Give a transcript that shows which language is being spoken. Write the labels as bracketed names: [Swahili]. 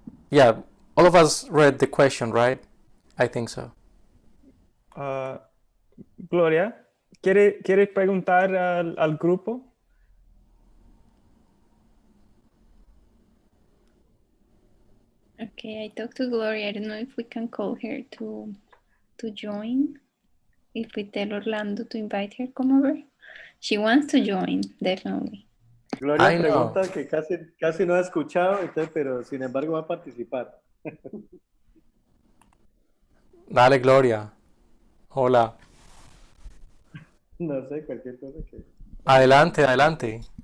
[English] Yeah, all of us read the question, right? I think so. [Spanish] Gloria, ¿quiere preguntar al grupo? [English] Okay, I talked to Gloria. I don't know if we can call her to join. If we tell Orlando to invite her, come over. She wants to join, definitely. [Spanish] Gloria pregunta que casi no ha escuchado, entonces, pero sin embargo va a participar. Dale, Gloria. Hola. No sé, cualquier cosa que... Adelante, adelante.